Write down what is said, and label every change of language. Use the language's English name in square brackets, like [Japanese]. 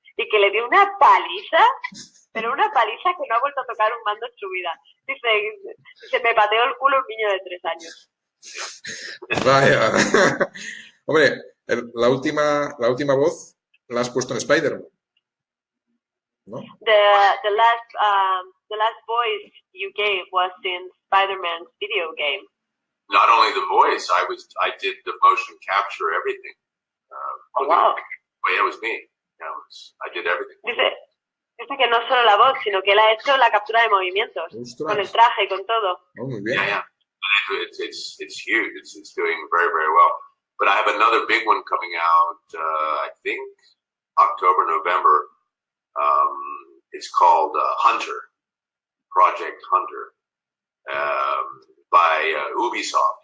[Spanish] Y que le dio una paliza, pero una paliza que no ha vuelto a tocar un mando en su vida. Dice, me pateó el culo un niño de 3 años. Vaya. Hombre, la última voz la has puesto en Spider-Man, ¿no? [English] The last voice you gave was in Spider-Man's video game. Not only the voice, I did the motion capture, everything. Wow. It was me. I did everything. [Spanish] Dice que no solo la voz, sino que él ha hecho la captura de movimientos. Ostras. Con el traje y con todo. Oh, muy bien. [English] Yeah. It's huge. It's doing very, very well. But I have another big one coming out, I think October, November. It's called Hunter, Project Hunter, by Ubisoft.